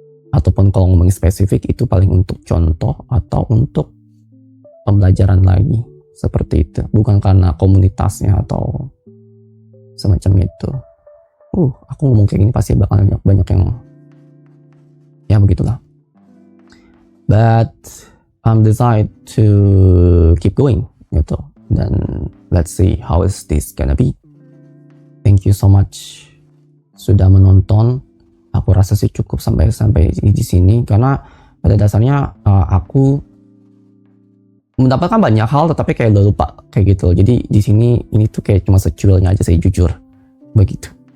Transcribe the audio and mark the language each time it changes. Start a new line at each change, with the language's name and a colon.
Indonesian: Ataupun kalau ngomongin spesifik itu paling untuk contoh atau untuk pembelajaran lagi, seperti itu, bukan karena komunitasnya atau semacam itu. Aku ngomong kayak gini pasti bakal banyak yang ya begitulah.
English: But I'm decide to keep going gitu, dan let's see how is this gonna be. Thank you so much
Indonesian: sudah menonton. Aku rasa sih cukup sampai di sini, karena pada dasarnya aku mendapatkan banyak hal tetapi kayak udah lupa kayak gitu. Jadi di sini ini tuh kayak cuma secuilnya aja sih, jujur begitu.